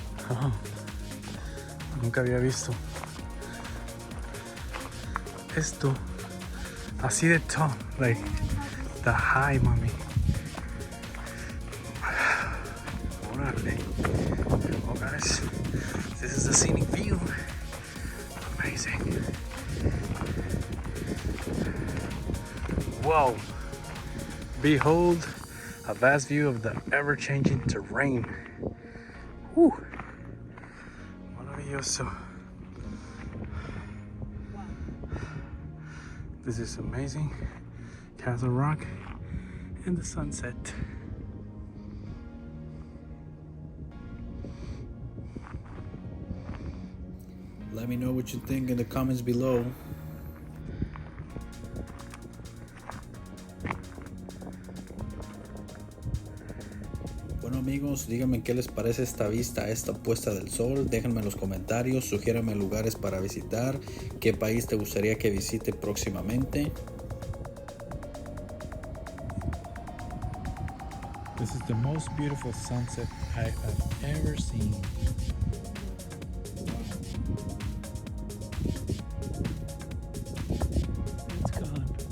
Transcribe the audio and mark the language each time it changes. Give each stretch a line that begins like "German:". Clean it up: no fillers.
Spanish: Oh, nunca había visto esto así de
English: tall, like the high,
Spanish: mami. Órale.
English: Oh guys, this is the scenic view. Amazing. Whoa. Behold, a vast view of the ever-changing terrain. Whew.
Spanish: Maravilloso.
English: This is amazing. Castle Rock and the sunset. Let me know what you think in the comments below.
Spanish: Bueno amigos, díganme qué les parece esta vista, esta puesta del sol. Déjenme en los comentarios, sugiéranme lugares para visitar, qué país te gustaría que visite próximamente.
English: This is the most beautiful sunset I have ever seen. Wow. It's gone.